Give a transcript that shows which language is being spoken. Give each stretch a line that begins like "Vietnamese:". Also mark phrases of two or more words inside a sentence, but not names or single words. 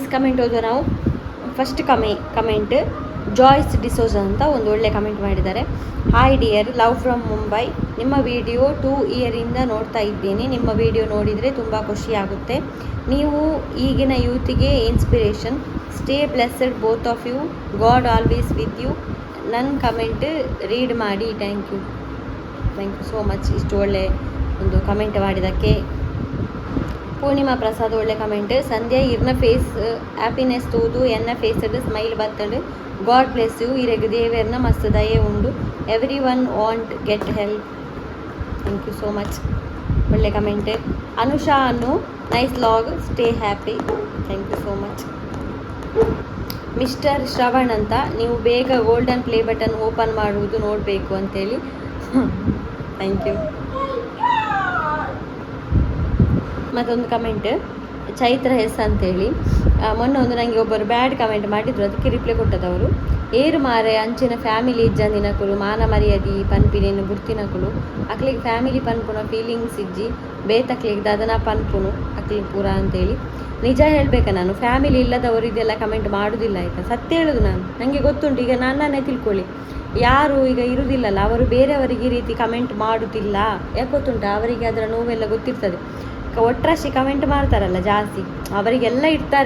Kannada: ಕಮೆಂಟ್ ಓದೋ ನಾವು ಫಸ್ಟ್ ಕಮೆಂಟ್ ಜಾಯ್ಸ್ ಡಿಸೋಜ ಅಂತ ಒಂದು ಒಳ್ಳೆ ಕಮೆಂಟ್ ಮಾಡಿದ್ದಾರೆ.
English: hi dear, love from Mumbai.
Kannada: ನಿಮ್ಮ ವಿಡಿಯೋ 2 ಇಯರಿಂದ ನೋಡ್ತಾ ಇದ್ದೀನಿ. ನಿಮ್ಮ ವಿಡಿಯೋ ನೋಡಿದರೆ ತುಂಬ ಖುಷಿಯಾಗುತ್ತೆ. ನೀವು ಈಗಿನ ಯೂತಿಗೆ ಇನ್ಸ್ಪಿರೇಷನ್.
English: stay blessed both of you. God always with you.
Kannada: ನನ್ನ
English: comment read
Kannada: ಮಾಡಿ.
English: thank you so much
Kannada: ಇಷ್ಟು ಒಳ್ಳೆ ಒಂದು ಕಮೆಂಟ್ ಮಾಡಿದ್ದಕ್ಕೆ. ಪೂರ್ಣಿಮಾ ಪ್ರಸಾದ್ ಒಳ್ಳೆ ಕಮೆಂಟ್.
Tulu: ಸಂಧ್ಯಾ ಇರ್ನ
English: face happiness
Tulu: ತೂದು ಎನ್ನ ಫೇಸಡ್ ಸ್ಮೈಲ್ ಬತ್ತಡು.
English: God bless you.
Tulu: ಇರಗೆ ದೇವರ್ನ ಮಸ್ತ್ ದಯೆ ಉಂಡು.
English: every one want get help. thank you so much ಒಳ್ಳೆ ಕಮೆಂಟ್. ಅನುಷಾ ಅನ್ನು nice vlog, stay happy. thank you so much.
Kannada: ಮಿಸ್ಟರ್ ಶ್ರವಣ್ ಅಂತ, ನೀವು ಬೇಗ
English: golden play button open
Kannada: ಮಾಡುವುದು ನೋಡಬೇಕು ಅಂತೇಳಿ.
English: thank you.
Kannada: ಮತ್ತೊಂದು ಕಮೆಂಟ್ ಚೈತ್ರ ಎಸ್ ಅಂತೇಳಿ. ಮೊನ್ನೆ ಒಂದು ನನಗೆ ಒಬ್ಬರು
English: bad comment
Kannada: ಮಾಡಿದ್ರು, ಅದಕ್ಕೆ ರಿಪ್ಲೈ ಕೊಟ್ಟದವರು.
Tulu: ಏರು ಮಾರೆ ಅಂಚಿನ ಫ್ಯಾಮಿಲಿ ಇಜ್ಜಂದಿನಕುಲು ಮಾನ ಮರ್ಯಾದಿ ಪನ್ಪಿನೇನು ಬುಡ್ತಿನಕುಲು ಅಕ್ಲಿಗೆ ಫ್ಯಾಮಿಲಿ ಪನ್ಪುನ ಫೀಲಿಂಗ್ಸ್ ಇಜ್ಜಿ ಬೇತಕ್ಲಿಗೆ ದದನ ಪನ್ಪುನು ಅಕ್ಲಿಗೆ ಪೂರ ಅಂತೇಳಿ.
Kannada: ನಿಜ ಹೇಳಬೇಕಾ, ನಾನು ಫ್ಯಾಮಿಲಿ ಇಲ್ಲದವರು ಇದೆಲ್ಲ ಕಮೆಂಟ್ ಮಾಡೋದಿಲ್ಲ ಆಯಿತಾ. ಸತ್ಯ ಹೇಳೋದು ನಾನು, ನನಗೆ ಗೊತ್ತುಂಟು. ಈಗ ನನ್ನನ್ನೇ ತಿಳ್ಕೊಳ್ಳಿ, ಯಾರು ಈಗ ಇರುವುದಿಲ್ಲಲ್ಲ ಅವರು ಬೇರೆಯವರಿಗೆ ಈ ರೀತಿ ಕಮೆಂಟ್ ಮಾಡೋದಿಲ್ಲ. ಯಾಕೆ ಗೊತ್ತುಂಟ, ಅವರಿಗೆ ಅದರ ನೋವೆಲ್ಲ ಗೊತ್ತಿರ್ತದೆ. ಒಟ್ರಾಶಿ ಕಮೆಂಟ್ ಮಾಡ್ತಾರಲ್ಲ ಜಾಸ್ತಿ, ಅವರಿಗೆಲ್ಲ ಇರ್ತಾರೆ.